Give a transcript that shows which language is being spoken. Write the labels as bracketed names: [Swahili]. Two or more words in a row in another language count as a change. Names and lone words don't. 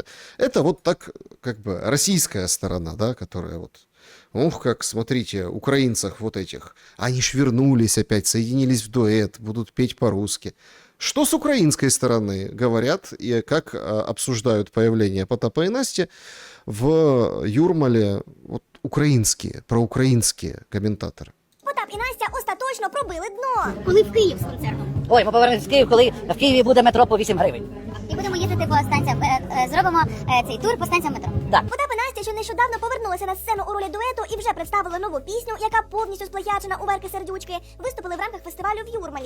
[Russian] Это вот так, как бы, российская сторона, да, которая вот, ох, как, смотрите, украинцах вот этих, они ж вернулись опять, соединились в дуэт, будут петь по-русски. Что с украинской стороны говорят и как обсуждают появление Потапа и Насти в Юрмале вот, [Ukrainian] українські, проукраїнські коментатори? Потап і Настя остаточно пробили дно. Коли в Київ з концертом. Ой, ми повернемось в Київ, коли в Києві буде метро по 8 гривень. І будемо їздити по станціям, зробимо цей тур по станціям метро. Так. Потап і Настя, що нещодавно повернулися на сцену у ролі дуету і вже представили нову пісню, яка повністю сплагіачена у Верки Сердючки, виступили в рамках фестивалю в Юрмалі.